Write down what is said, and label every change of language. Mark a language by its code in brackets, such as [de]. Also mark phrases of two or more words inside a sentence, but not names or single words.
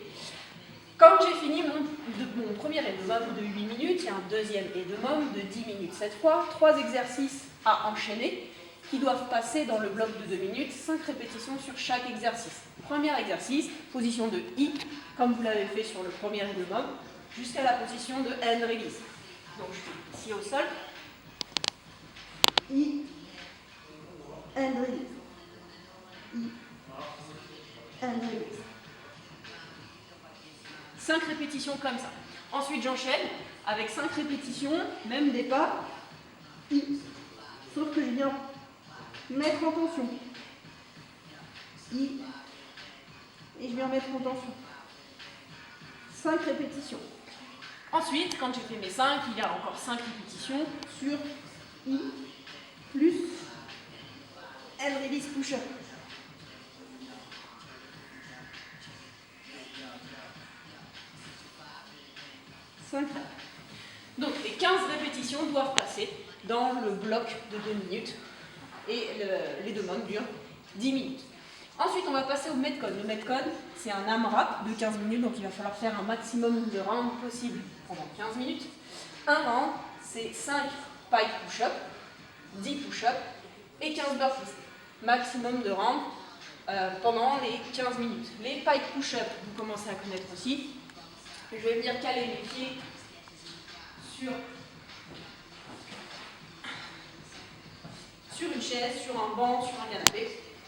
[fr] Quand j'ai fini mon premier EDOM de 8 minutes, il y a un deuxième EDOM de 10 minutes. Cette fois, 3 exercices à enchaîner qui doivent passer dans le bloc de 2 minutes, 5 répétitions sur chaque exercice. Premier exercice, position de I, comme vous l'avez fait sur le premier EDOM, jusqu'à la position de [en] hand release. [fr] Donc je suis ici au sol. [en] I, hand release. I, hand release. [fr] 5 répétitions comme ça. Ensuite j'enchaîne avec 5 répétitions, même des pas, I. Sauf que je viens mettre en tension. I. Et je viens mettre en tension. 5 répétitions. Ensuite, quand j'ai fait mes 5, il y a encore 5 répétitions sur I plus [en] hand release push-up. [fr] 5. Donc les 15 répétitions doivent passer dans le bloc de 2 minutes et les demandes durent 10 minutes. Ensuite, on va passer au Metcon. Le Metcon, c'est un AMRAP de 15 minutes, donc il va falloir faire un maximum de rounds possible pendant 15 minutes. Un round, c'est 5 [en] pike push-up, [fr] 10 push-up et 15 burpees. Maximum de rounds pendant les 15 minutes. Les [en] pike push-up, [fr] vous commencez à connaître aussi. Je vais venir caler mes pieds sur une chaise, sur un banc, sur un canapé.